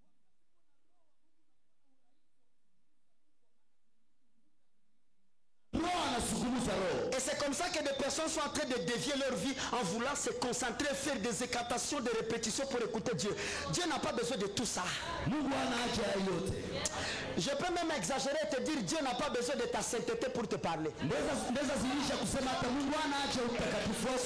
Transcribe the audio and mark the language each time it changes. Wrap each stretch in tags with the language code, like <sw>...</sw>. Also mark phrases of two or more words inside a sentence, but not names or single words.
<sw>Roho anazungumza roho.</sw> <fr>Et c'est comme ça que des personnes sont en train de dévier leur vie en voulant se concentrer, faire des incantations, des répétitions pour écouter Dieu. Dieu n'a pas besoin de tout ça.</fr> <sw>Mungu hana haja ya yote.</sw> <fr>Je peux même exagérer et te dire Dieu n'a pas besoin de ta sainteté pour te parler.</fr> <sw>Ndeza zilisha kusema hata Mungu hana haja ya utakatifu wako.</sw>